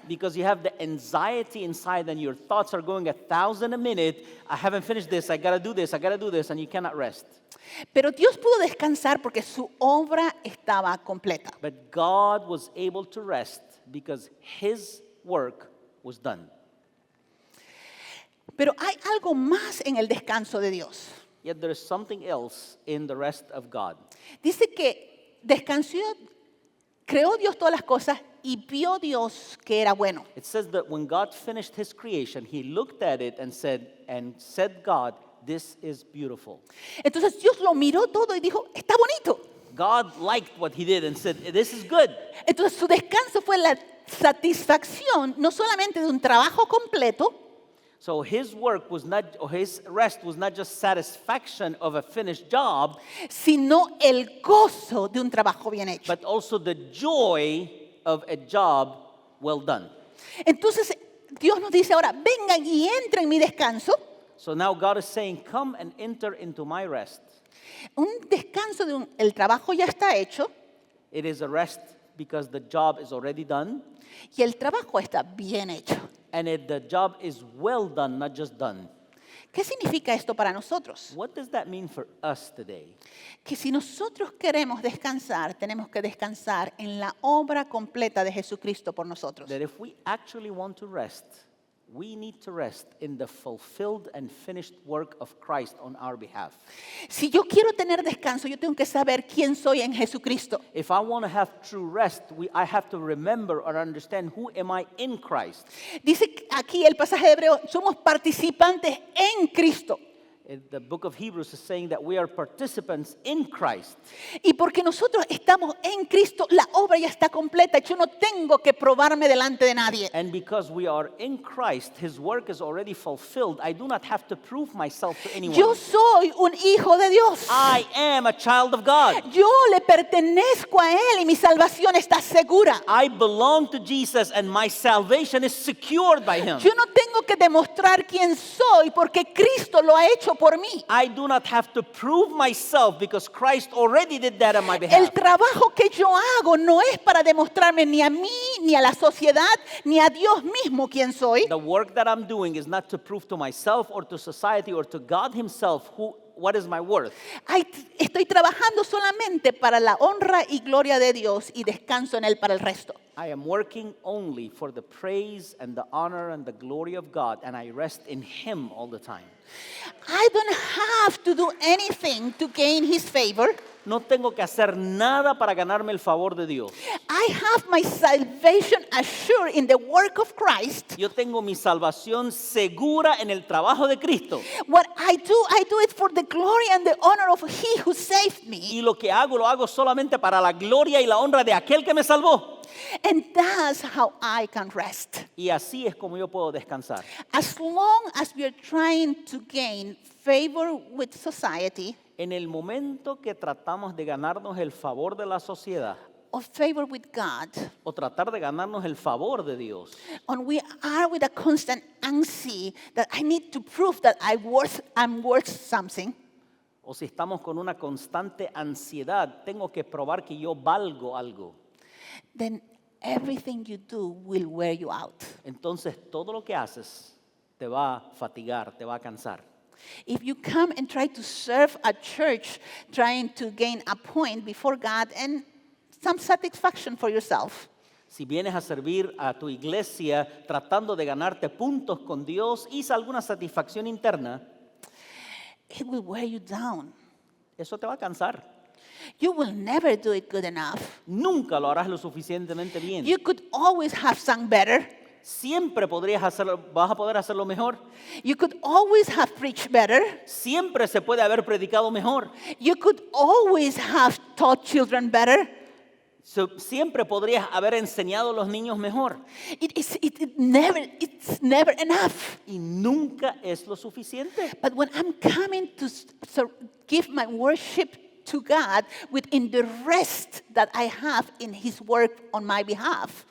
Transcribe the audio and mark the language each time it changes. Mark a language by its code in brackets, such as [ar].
[en] Because you have the anxiety inside and your thoughts are going 1,000 a minute. I haven't finished this, I gotta do this, and you cannot rest. [es] Pero Dios pudo descansar porque su obra estaba completa. [en] But God was able to rest because his work was done. [es] Pero hay algo más en el descanso de Dios. [en] Yet there is something else in the rest of God. [es] Dice que descansó, creó Dios todas las cosas y vio Dios que era bueno. [en] It says that when God finished his creation, he looked at it and said God, this is beautiful. [es] Entonces Dios lo miró todo y dijo, está bonito. [en] God liked what he did and said, this is good. [es] Entonces su descanso fue la satisfacción no solamente de un trabajo completo, [en] So his work was not, or his rest was not just satisfaction of a finished job, [es] sino el gozo de un trabajo bien hecho. [en] but also the joy of a job well done. [es] Entonces Dios nos dice ahora, vengan y entren en mi descanso. [en] So now God is saying, come and enter into my rest. [es] Un descanso de el trabajo ya está hecho [en] It is a rest because the job is already done, [es] y el trabajo está bien hecho. [en] and the job is well done, not just done. [es] ¿Qué significa esto para nosotros? [en] What does that mean for us today? [es] Que si nosotros queremos descansar, tenemos que descansar en la obra completa de Jesucristo por nosotros. [en] That if we actually want to rest, we need to rest in the fulfilled and finished work of Christ on our behalf. [es] Si yo quiero tener descanso, yo tengo que saber quién soy en Jesucristo. [en] If I want to have true rest, I have to remember or understand who am I in Christ. [es] Dice aquí el pasaje de Hebreo, somos participantes en Cristo. [en] The book of Hebrews is saying that we are participants in Christ. [es] Y porque nosotros estamos en Cristo, la obra ya está completa. Yo no tengo que probarme delante de nadie. [en] And because we are in Christ, his work is already fulfilled. I do not have to prove myself to anyone. [es] Yo soy un hijo de Dios. [en] I am a child of God. [es] Yo le pertenezco a Él y mi salvación está segura. [en] I belong to Jesus and my salvation is secured by him. [es] Yo no tengo que demostrar quién soy porque Cristo lo ha hecho por mí. [en] I do not have to prove myself because Christ already did that on my [es] El [en] behalf. [es] trabajo que yo hago no es para demostrarme ni a mí, ni a la sociedad, ni a Dios mismo quién soy. [en] The work that I'm doing is not to prove to myself or to society or to God himself what is my worth. [es] Estoy trabajando solamente para la honra y gloria de Dios y descanso en Él para el resto. [en] I am working only for the praise and the honor and the glory of God, and I rest in him all the time. I don't have to do anything to gain His favor. [es] No tengo que hacer nada para ganarme el favor de Dios. [en] I have my salvation assured in the work of Christ. [es] Yo tengo mi salvación segura en el trabajo de Cristo. [en] What I do it for the glory and the honor of He who saved me. [es] Y lo que hago, lo hago solamente para la gloria y la honra de aquel que me salvó. [en] And that's how I can rest. [es] Y así es como yo puedo descansar. [en] As long as we are trying to gain favor with society [es] En el momento que tratamos de ganarnos el favor de la sociedad [en] or favor with God, [es] o tratar de ganarnos el favor de Dios, [en] and we are with a constant anxiety that I need to prove that I'm worth something, [es] o si estamos con una constante ansiedad, tengo que probar que yo valgo algo. [en] then everything you do will wear you out. [es] Entonces todo lo que haces te va a fatigar, te va a cansar. [en] If you come and try to serve a church trying to gain a point before God and some satisfaction for yourself, [es] Si vienes a servir a tu iglesia tratando de ganarte puntos con Dios y alguna satisfacción interna, [en] it will wear you down. [es] eso te va a cansar. [en] You will never do it good enough. [es] Nunca lo harás lo suficientemente bien. [en] You could always have sung better. [es] Siempre vas a poder hacerlo mejor. [en] You could always have preached better. [es] Siempre se puede haber predicado mejor. [en] You could always have taught children better. [es] Siempre podrías haber enseñado a los niños mejor. [en] It's never enough. [es] Y nunca es lo suficiente. [en] But when I'm coming to give my worship to God within the rest that I have in His work on my behalf,